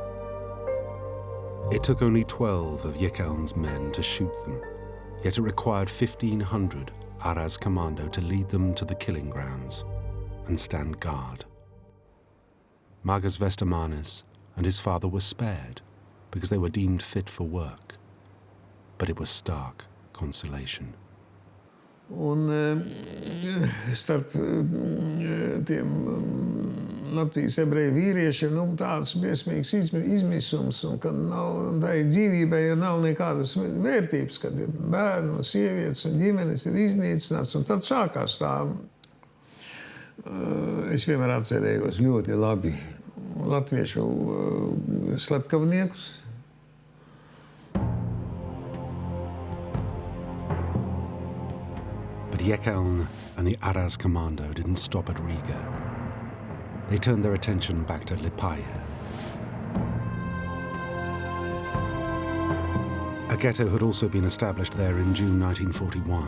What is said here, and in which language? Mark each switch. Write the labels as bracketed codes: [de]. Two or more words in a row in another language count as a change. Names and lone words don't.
[en] It took only 12 of Jekeln's men to shoot them, yet it required 1,500 Aras Commando to lead them to the killing grounds and stand guard. Margus Vestamanis and his father were spared because they were deemed fit for work, but it was stark consolation. [lv] Un starp tiem Latvijas ebreju vīriešiem tāds briesmīgs izmisums, un kad nav tai dzīvībai, ja nav nekādas vērtības, kad ir bērni un sievietes un ģimenes ir iznīcināts, un tad sākās tā. Es vienmēr atcerējos ļoti labi latviešu slepkavniekus. [en] But Jekeln and the Aras Commando didn't stop at Riga. They turned their attention back to Liepāja. A ghetto had also been established there in June 1941.